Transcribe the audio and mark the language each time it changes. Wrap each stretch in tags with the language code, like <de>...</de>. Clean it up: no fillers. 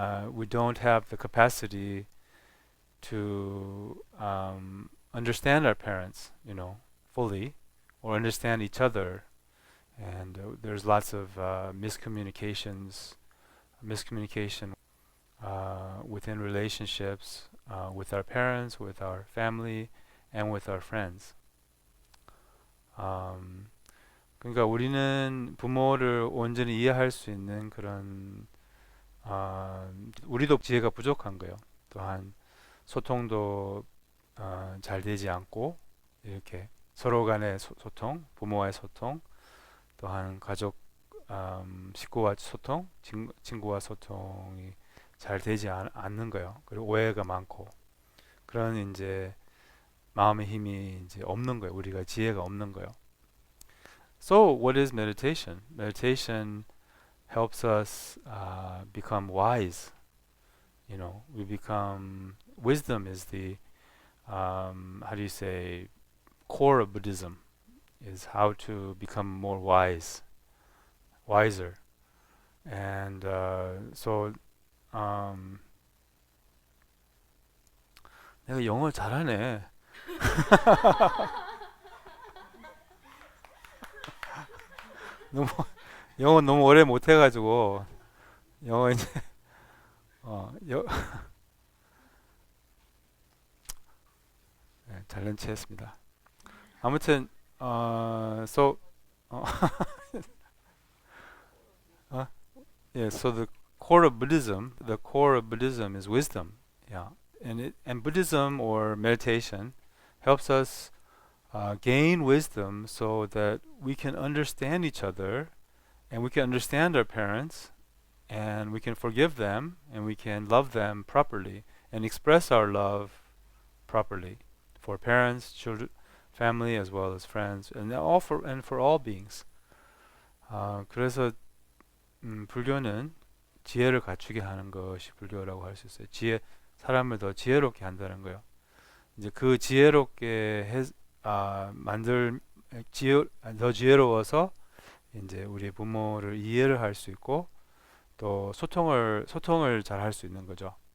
<en>we don't have the capacity to understand our parents, fully, or understand each other, and there's lots of miscommunication within relationships with our parents, with our family, and with our friends.</en> <ko>그러니까 우리는 부모를 온전히 이해할 수 있는 그런 우리도 지혜가 부족한 거예요. 또한 소통도 잘 되지 않고 이렇게 서로 간의 소통, 부모와의 소통, 또한 가족, 식구와 소통, 친구와 소통이 잘 되지 않는 거예요. 그리고 오해가 많고 그런 이제 마음의 힘이 이제 없는 거예요. 우리가 지혜가 없는 거예요.</ko> <en>So what is meditation? Meditation helps us become wise. We become wisdom is the how do you say core of Buddhism is how to become more wiser. And so</en> <ko>내가 영어 잘하네. 영어 너무 오래 못해가지고 영어 이제 네, 잘난 체했습니다. 아무튼</ko> <en>so yeah, so the core of Buddhism is wisdom. Yeah, and Buddhism or meditation helps us gain wisdom so that we can understand each other and we can understand our parents and we can forgive them and we can love them properly and express our love properly for parents, children, family as well as friends and for all beings.</en> <ko>그래서 불교는 지혜를 갖추게 하는 것이 불교라고 할 수 있어요. 사람을 더 지혜롭게 한다는 거예요. 이제 그 지혜롭게 더 지혜로워서 이제 우리 부모를 이해를 할 수 있고 또 소통을 잘 할 수 있는 거죠.</ko>